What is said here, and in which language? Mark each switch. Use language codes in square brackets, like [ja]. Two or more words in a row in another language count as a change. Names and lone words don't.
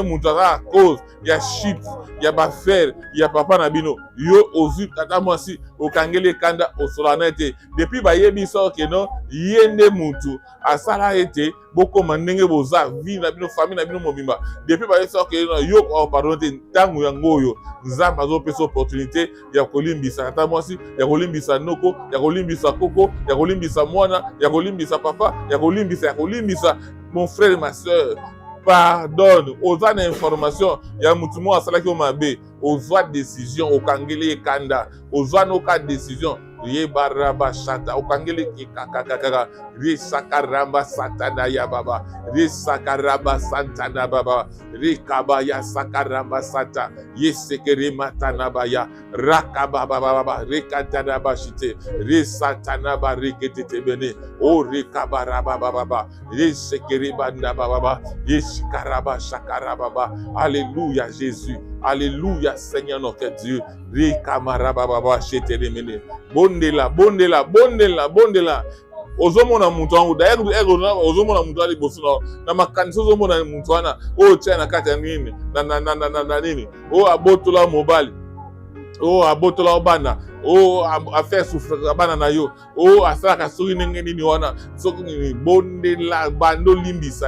[ln] mutu aza cause ya shit ya bafer ya papa na bino yo ozwi tata mwasi okangela ekanda osolaka na ete depuis bayebisa oke non ye nde mutu asala ete bokoma ndenge boza vie na bino famille na bino mobimba depuis bayebisa oke yo opardonne te ntango yango oyo nzambe azopesa opportunité ya kolimbisa tata mwasi ya kolimbisa noko ya kolimbisa koko ya kolimbisa mwana ya kolimbisa papa ya kolimbisa [fr] mon frère et ma soeur pardonne [ln] oza na information ya mutu mo asalaki o mabe ozwa décision okangeli ekanda ozwa noka décision ye baraba shata okangeli kikakakaka re sakaramba satana ya baba re sakaramba santana baba re kabaya sakaramba sata ye sekere matana baya rakaba baba re katana bashite re satana ba rekete bene o re kabaraba baba re sekere banda baba ye shikaraba shakaraba baba. [fr] Alléluia Jésus. Alléluia Seigneur notre Dieu. Re kamaraba baba shete remene [ln] bondela ozomona mutu wangu d'ailleurs ozomona mutu ali boso na makanisa ozomona mutu wana o tia na kati ya nini na nini o abotola mobali o abotola obana o affaire souffre bana na yo o asalaka soki ndenge nini wana soki nini bondela bando limbisa